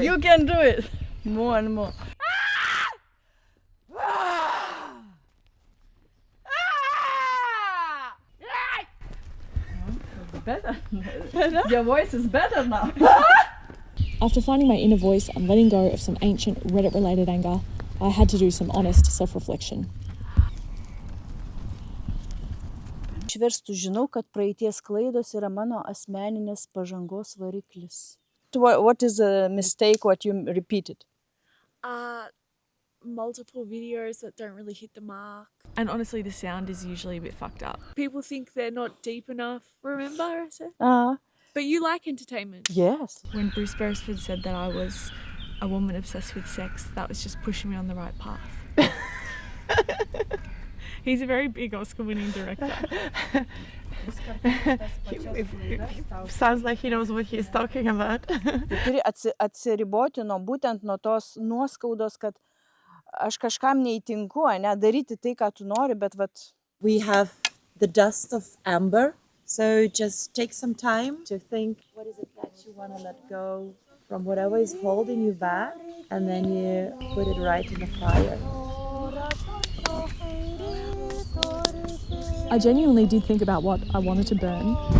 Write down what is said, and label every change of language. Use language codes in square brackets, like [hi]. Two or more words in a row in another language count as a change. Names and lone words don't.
[en] You can do it. More and more. Better. Your voice is better now. After finding my inner voice and letting go of some ancient Reddit-related anger, I had to do some honest self-reflection. [lt] Išverstų žinau, kad praeities klaidos yra mano asmeninės pažangos variklis. [en] What is a mistake what you repeated? Multiple videos that don't really hit the mark. And honestly, the sound is usually a bit fucked up. People think they're not deep enough. Remember I said? But you like entertainment. Yes. When Bruce Beresford said that I was a woman obsessed with sex, that was just pushing me on the right path. He's a very big Oscar-winning director. Sounds like he knows what he's talking about. [lt] Turi atsiriboti būtent nuo tos nuoskaudos, kad aš kažkam neįtinku, ne daryti tai, ką tu nori, bet vat. [en] We have the dust of amber, so just take some time to think, what is it that You want to let go from whatever is holding you back, and then you put it right in the fire. I genuinely did think about what I wanted to burn.